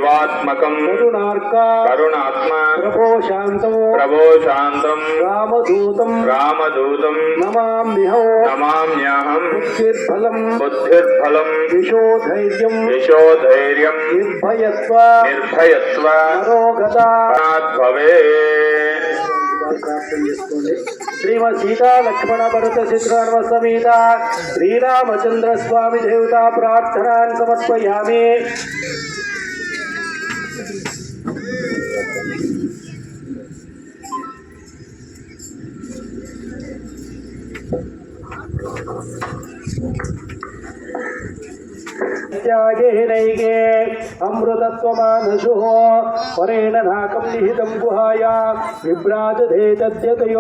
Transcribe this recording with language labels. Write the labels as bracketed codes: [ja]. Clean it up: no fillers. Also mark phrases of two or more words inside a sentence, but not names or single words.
[sa] కరుణాత్మ ప్రభో శాంతం రామదూతం నమామ్యహం బుద్ధిర్బలం యశోధైర్యం నిర్భయత్వ నరోగతా [te] ప్రార్థన చేసుకోండి। [sa] శ్రీమద్ సీతా లక్ష్మణ భరత శత్రుఘ్న సమేత శ్రీరామచంద్ర స్వామి దేవతా ప్రార్థనాన్ సమర్పయామి। त्यागेनैके अमृतत्वमानशुः परेण नाकं निहितं गुहाया विभ्राजते तद्यतयो